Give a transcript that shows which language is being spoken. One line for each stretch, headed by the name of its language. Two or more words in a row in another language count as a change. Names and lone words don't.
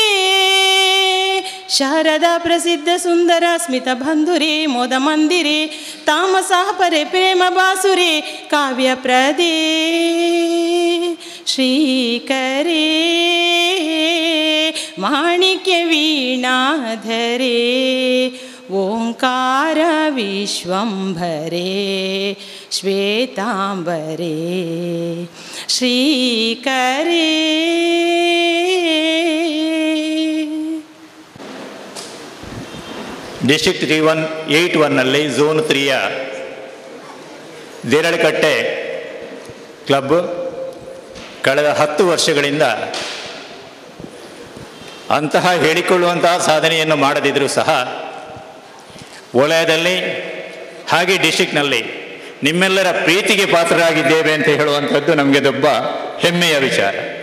Sanskrit: शारदा प्रसिद्ध सुंदर स्मित बंधुरे मोद मंदिरे तामसा परे प्रेम बासुरे काव्य प्रदे श्रीकरे माणिक्य वीणाधरे ओंकार विश्वंभरे श्वेतांबरे श्रीकरे
Kannada: ಡಿಸ್ಟ್ರಿಕ್ಟ್ 3181ನಲ್ಲಿ ಝೋನ್ 3ಯ ದೇರಳಕಟ್ಟೆ ಕ್ಲಬ್ ಕಳೆದ 10 ವರ್ಷಗಳಿಂದ ಅಂತಹ ಹೇಳಿಕೊಳ್ಳುವಂತಹ ಸಾಧನೆಯನ್ನು ಮಾಡದಿದ್ದರೂ ಸಹ ವಲಯದಲ್ಲಿ ಹಾಗೆ ಡಿಸ್ಟ್ರಿಕ್ಟ್ನಲ್ಲಿ ನಿಮ್ಮೆಲ್ಲರ ಪ್ರೀತಿಗೆ ಪಾತ್ರರಾಗಿದ್ದೇವೆ ಅಂತ ಹೇಳುವಂಥದ್ದು ನಮಗೆ ದೊಡ್ಡ ಹೆಮ್ಮೆಯ ವಿಚಾರ.